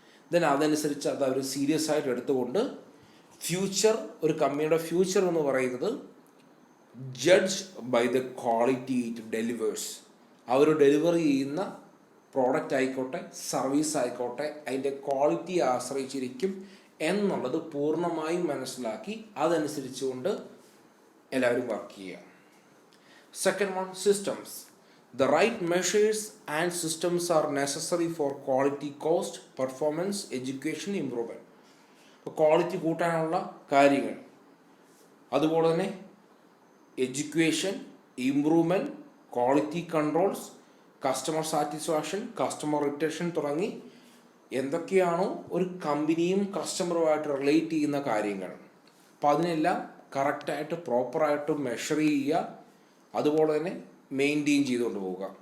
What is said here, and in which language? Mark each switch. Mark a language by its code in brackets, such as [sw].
[ml] Then അതനുസരിച്ച് അത് അവർ serious ആയിട്ട് എടുത്തുകൊണ്ട് ഫ്യൂച്ചർ, ഒരു കമ്പനിയുടെ ഫ്യൂച്ചർ എന്ന് പറയുന്നത് [en] Judge by the quality it delivers. [ml] Our deliver ചെയ്യുന്ന പ്രോഡക്റ്റ് ആയിക്കോട്ടെ, സർവീസ് ആയിക്കോട്ടെ, അതിൻ്റെ ക്വാളിറ്റിയെ ആശ്രയിച്ചിരിക്കും എന്നുള്ളത് പൂർണ്ണമായും മനസ്സിലാക്കി അതനുസരിച്ചുകൊണ്ട് എല്ലാവരും വർക്ക് ചെയ്യുക. [en] Second one, systems. The right measures and systems are necessary for quality, cost, performance, education, improvement. [ml] ഇപ്പോൾ ക്വാളിറ്റി കൂട്ടാനുള്ള കാര്യങ്ങൾ, അതുപോലെ തന്നെ education, improvement, quality controls, customer satisfaction, customer retention തുടങ്ങി എന്തൊക്കെയാണോ ഒരു കമ്പനിയും കസ്റ്റമറുമായിട്ട് റിലേറ്റ് ചെയ്യുന്ന കാര്യങ്ങൾ, അപ്പോൾ അതിനെല്ലാം കറക്റ്റായിട്ട് പ്രോപ്പറായിട്ട് മെഷർ ചെയ്യുക, അതുപോലെ തന്നെ മെയിൻറ്റെയിൻ ചെയ്തുകൊണ്ട് പോവുക.